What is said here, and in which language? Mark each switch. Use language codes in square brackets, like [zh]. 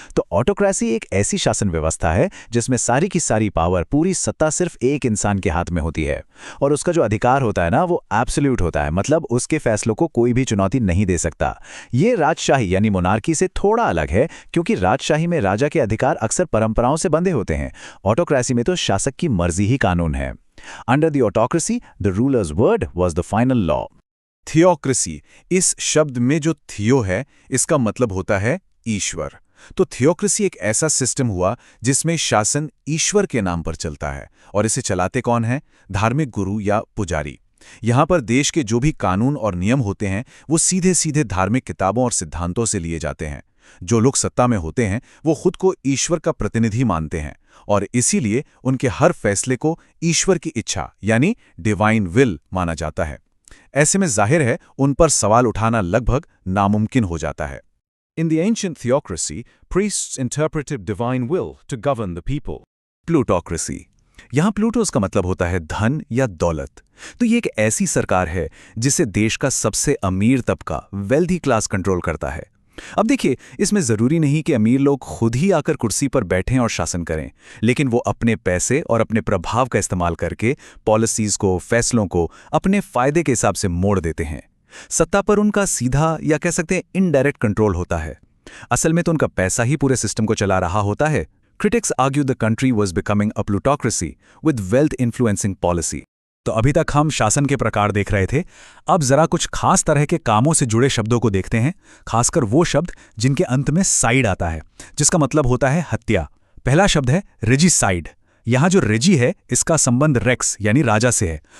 [hi] तो ऑटोक्रेसी एक ऐसी शासन व्यवस्था है जिसमें सारी की सारी पावर, पूरी सत्ता सिर्फ एक इंसान के हाथ में होती है, और उसका जो अधिकार होता है ना वो एब्सोल्यूट होता है, मतलब उसके फैसलों को कोई भी चुनौती नहीं दे सकता। ये राजशाही यानी मोनार्की से थोड़ा अलग है, क्योंकि राजशाही में राजा के अधिकार अक्सर परंपराओं से बंधे होते हैं। ऑटोक्रेसी में तो शासक की मर्जी ही कानून है। [en] Under the autocracy, the ruler's word was the final law. [hi] Theocracy इस शब्द में जो थियो है इसका मतलब होता है ईश्वर। तो थियोक्रेसी एक ऐसा सिस्टम हुआ जिसमें शासन ईश्वर के नाम पर चलता है, और इसे चलाते कौन है? धार्मिक गुरु या पुजारी। यहाँ पर देश के जो भी कानून और नियम होते हैं वो सीधे सीधे धार्मिक किताबों और सिद्धांतों से लिए जाते हैं। जो लोग सत्ता में होते हैं वो खुद को ईश्वर का प्रतिनिधि मानते हैं, और इसीलिए उनके हर फैसले को ईश्वर की इच्छा यानी डिवाइन विल माना जाता है। ऐसे में जाहिर है उन पर सवाल उठाना लगभग नामुमकिन हो जाता है। [en] In the ancient theocracy, priests interpreted divine will to govern the people. [hi] Plutocracy यहाँ प्लूटोस का मतलब होता है धन या दौलत। तो ये एक ऐसी सरकार है जिसे देश का सबसे अमीर तबका वेल्दी क्लास कंट्रोल करता है। अब देखिए, इसमें जरूरी नहीं कि अमीर लोग खुद ही आकर कुर्सी पर बैठें और शासन करें, लेकिन वो अपने पैसे और अपने प्रभाव का इस्तेमाल करके पॉलिसीज को, फैसलों को अपने फायदे के हिसाब से मोड़ देते हैं। सत्ता पर उनका सीधा या कह सकते हैं इनडायरेक्ट कंट्रोल होता है। असल में तो उनका पैसा ही पूरे सिस्टम को चला रहा होता है। [en] Critics argue the country was becoming a plutocracy with wealth influencing policy. [hi] तो अभी तक हम शासन के प्रकार देख रहे थे। अब जरा कुछ खास तरह के कामों से जुड़े शब्दों को देखते हैं, खासकर वो शब्द जिनके अंत में साइड आता है, जिसका मतलब होता है हत्या। पहला शब्द है रेजिसाइड। यहाँ जो रेजी है इसका संबंध रेक्स यानी राजा से है।